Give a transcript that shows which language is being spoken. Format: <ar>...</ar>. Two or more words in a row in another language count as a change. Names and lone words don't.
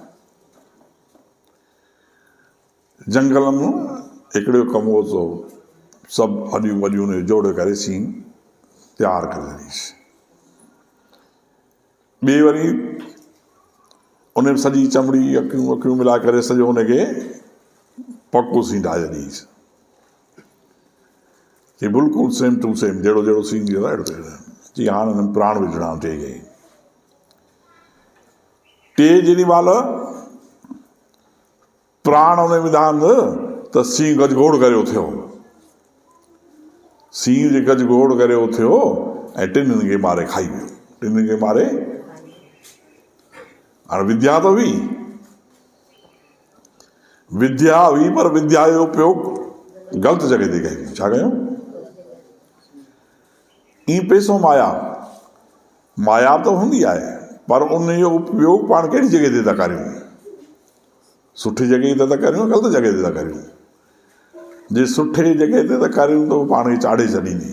<sd>जंगल में हिकिड़ो कमु हो, सभु हॾियूं वॾियूं जोड़े करे सीउ तैयार करे छॾीसि। ॿिए वरी उन सॼी चमड़ी अखियूं वखियूं मिलाए करे सॼो हुनखे पको सीउ ठाहे छॾीसि। चई बिल्कुलु</sd> <en>same to same,</en> <sd>जहिड़ो जहिड़ो सीन थी वेंदो आहे अहिड़ो। चई हाणे हुननि प्राण विझणा टे खे। टे जेॾी महिल प्राण हुन विधान त सीउ गजगोड़ करे उथियो। सीउ जे गजगोड़ करे उथियो ऐं टिनिनि खे मारे खाई वियो। टिनिनि खे मारे, हाणे विद्या त हुई, विद्या हुई पर विद्या जो उपयोग ग़लति जॻह ते कई। छा कयूं? ईअं पैसो माया, माया त हूंदी आहे पर उन जो उपयोग पाण कहिड़ी जॻह ते था करियूं? सुठी जॻह ते था करियूं, ग़लति जॻह ते था करियूं। जे सुठे जॻह ते था करियूं त पाण खे चाढ़े छॾींदी।</sd>